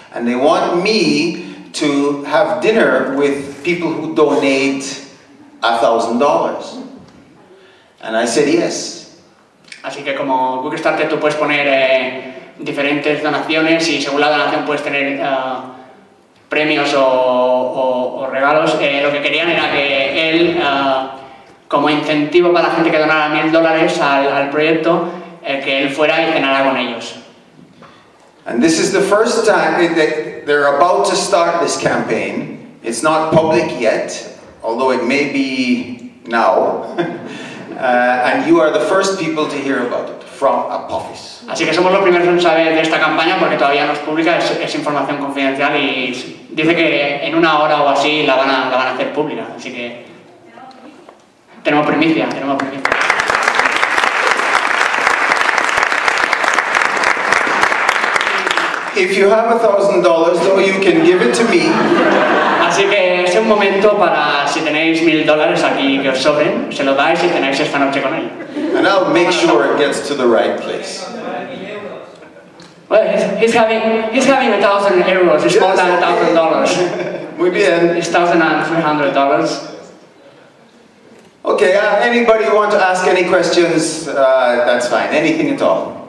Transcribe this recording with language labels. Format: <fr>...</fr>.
<en>And they want me to have dinner with people who donate $1,000. And I said yes.</en> <es>Así que como Quickstarter tú puedes poner diferentes donaciones y según la donación puedes tener premios o regalos. Lo que querían era que él, como incentivo para la gente que donara $1,000 al proyecto, que él fuera y cenara con ellos.</es> <en>And this is the first time they're about to start this campaign. It's not public yet, although it may be now. And you are the first people to hear about it from Apophis.</en> <es>Así que somos los primeros en saber de esta campaña porque todavía no es pública, es información confidencial y dice que en una hora o así la van a hacer pública. Así que tenemos primicia.</es> <en>If you have $1,000, though, you can give it to me.</en> <es>Así que es un momento para, si tenéis $1,000 aquí que os sobren, se lo dais y tenéis esta noche con él.</es> <en>And I'll make sure it gets to the right place. Well, he's having €1,000. It's more than $1,000.</en> <es>Muy bien.</es> <en>It's $1,300. Okay, anybody want to ask any questions? That's fine, anything at all.</en>